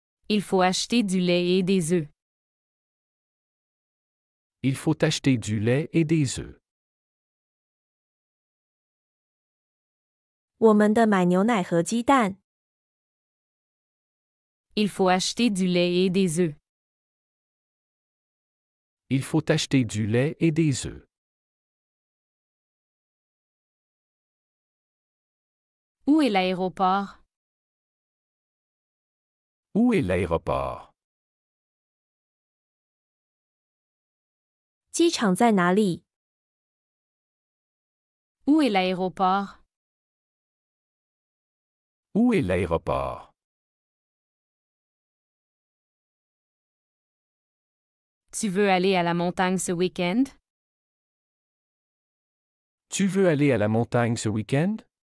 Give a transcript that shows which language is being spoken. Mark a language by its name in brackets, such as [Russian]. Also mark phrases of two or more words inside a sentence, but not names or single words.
[French] Il faut acheter du lait et des œufs. Il faut acheter du lait et des œufs. [Chinese] 我们的买牛奶和鸡蛋。 [French] Il faut acheter du lait et des œufs. Il faut acheter du lait et des œufs. Où est l'aéroport? Où est l'aéroport? [Chinese] 机场在哪里？ [French] Où est l'aéroport? Où est l'aéroport? Tu veux aller à la montagne ce week-end? Tu veux aller à la montagne ce week-end?